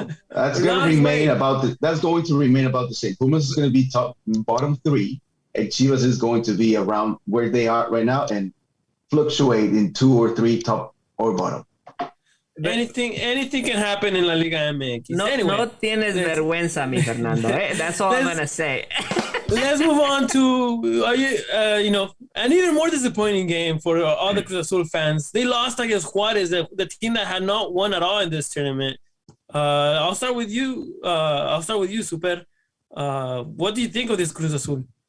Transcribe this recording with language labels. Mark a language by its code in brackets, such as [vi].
[en] That's going to remain about the same. Pumas is going to be bottom 3, and Chivas is going to be around where they are right now and fluctuate in 2 or 3 top or bottom. Anything can happen in La Liga MX. [es] No tienes vergüenza, mi Fernando. [en] That's all I'm gonna say. Let's move on to an even more disappointing game for all the Cruz Azul fans. They lost against Juarez, the team that had not won at all in this tournament. I'll start with you. Super. What do you think of this Cruz Azul?